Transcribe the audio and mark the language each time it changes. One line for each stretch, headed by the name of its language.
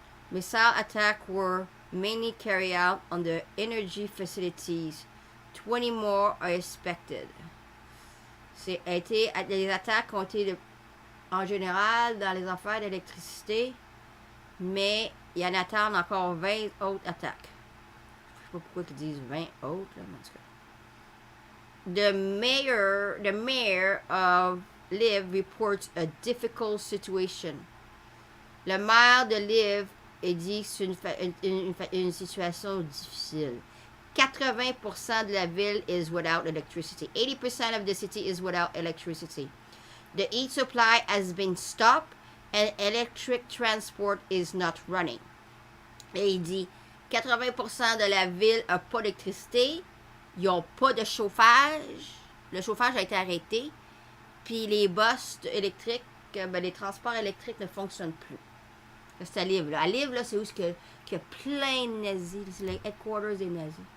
English: Missile attacks were mainly carried out on the energy facilities. 20 more are expected.
French: Les attaques ont été en général dans les affaires d'électricité. Mais il y en attendent encore 20 autres attaques. Je sais pas pourquoi ils disent 20 autres, là, mais en tout cas.
English: The mayor of Lviv reports a difficult situation.
French: Le maire de Lviv a dit que c'est une situation difficile. 80% de la ville
English: is without electricity. 80% of the city is without electricity. The heat supply has been stopped. And electric transport is not running.
French: Et il dit 80% de la ville n'a pas d'électricité. Ils n'ont pas de chauffage. Le chauffage a été arrêté. Puis les bus électriques, les transports électriques ne fonctionnent plus. Là, c'est à Livre. Là. À Livre, là, c'est où qu'il y a plein de nazis. C'est les headquarters des nazis.